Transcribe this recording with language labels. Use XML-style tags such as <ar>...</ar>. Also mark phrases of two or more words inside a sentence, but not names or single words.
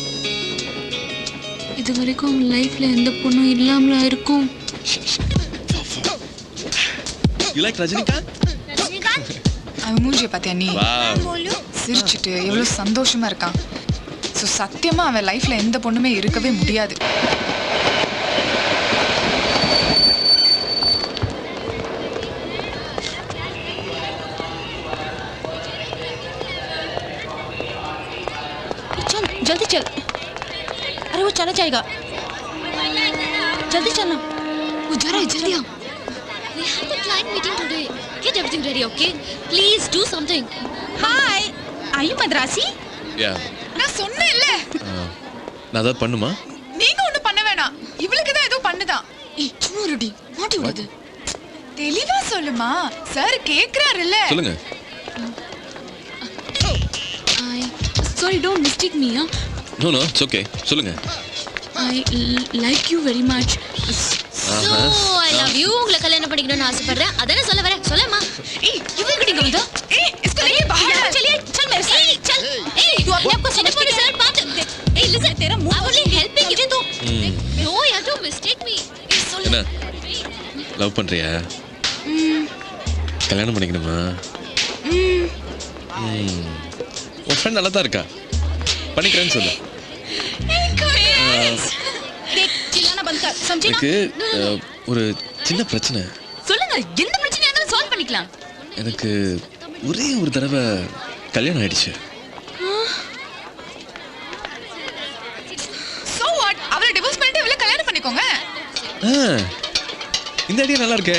<ta>இது வரைக்கும் உங்க லைஃப்ல எந்த பொண்ணும் இல்லாமல இருக்கும்</ta> <en>You like Rajinikanth? रजनीकांत</en> <ta>அவன் மூஞ்சிய பாத்தியா நீ</ta> <en>Wow.</en> <hi>बोलूं</hi> <ta>சிரிச்சிட்டு எவ்வளவு சந்தோஷமா இருக்கான் ஸோ சத்தியமா அவன் லைஃப்ல எந்த பொண்ணுமே இருக்கவே முடியாது</ta> <hi>चल जल्दी चल अरे वो चला जाएगा जल्दी चलना वो जा रहा है जल्दी आ</hi> <en>We have the client meeting today. Get everything ready, okay? Please do something. Hi are you Madrasi Yeah.</en> <ta>நான் சொன்னேன்ல நான் ஏதாவது பண்ணுமா நீங்க ஒண்ணும் பண்ண வேணாம் இவளுக்கு தான் ஏதோ பண்ணுதான் ஏய் சும்மா ரெடி மாட்டி விடாத தெளிவா சொல்லுமா சார் கேக்குறாருல்ல சொல்லுங்க</ta> <en>I sorry don't mistake me No no it's okay சொல்லுங்க I like you very much So, I love you.</en> <ta>உங்களை கல்யாணம் பண்ணிக்கணும்னு ஆசைப்படுறேன். அதானே சொல்ல வரேன். சொல்லம்மா. ஏய் இவங்க நீங்க வந்தா</ta> <hi>ए इसको लेके बाहर आ चलिए, चल मेरे साथ. Hey, चल. Hey, तू अपने आप को समझती है? सर, बात.</hi> <en>Hey, listen.</en> <hi>तेरा मुंह.</hi> <en>I only helping you. तू. No, यार, don't mistake me.</en> <ta>என்ன லவ் பண்றியா கல்யாணம் பண்ணிக்கணுமா உன் ஃப்ரெண்ட் நல்லா தான் இருக்கா பண்ணிக்கிறேன்னு சொல்லு</ta> <hi>देख, चिल्लाना बंद कर. समझी ना?</hi> <ta>எனக்கு ஒரு சின்ன பிரச்சனை சொல்லுங்க எந்த பிரச்சனையா இருந்தாலும் சால்வ் பண்ணிக்கலாம் எனக்கு ஒரே ஒரு தடவை கல்யாணம் ஆயிடுச்சு</ta> <en>So what</en> <ta>அவளை டிவோர்ஸ் பண்ணிட்டு இவளை கல்யாணம் பண்ணிக்கோங்க ஆ, இந்த ஐடியா நல்லா இருக்கே</ta>